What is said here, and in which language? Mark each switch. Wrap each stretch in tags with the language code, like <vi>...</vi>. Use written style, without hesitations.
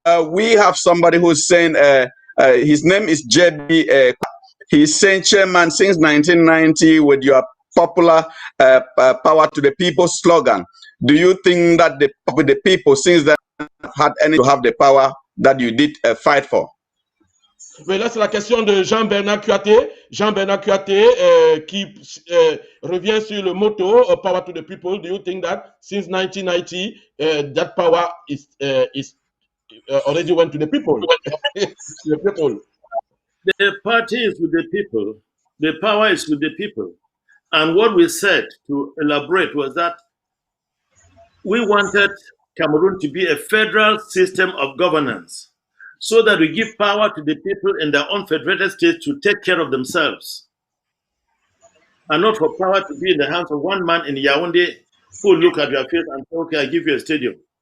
<en>We have somebody who's saying his name is JB. He's saying, Chairman, since 1990, with your popular power to the people slogan, do you think that the people since then had any to have the power that you did fight for?</en> <fr>Oui, là, c'est la question de Jean-Bernard Kuaté. Jean-Bernard Kuaté qui revient sur le motto</fr> <en>Power to the people. Do you think that since 1990, that power is already went to the people? The people. The party is with the people. The power is with the people. And what we said to elaborate was that we wanted Cameroon to be a federal system of governance, so that we give power to the people in their own federated states to take care of themselves, and not for power to be in the hands of one man in Yaoundé who look at your face and say, okay, I give you a stadium.</en>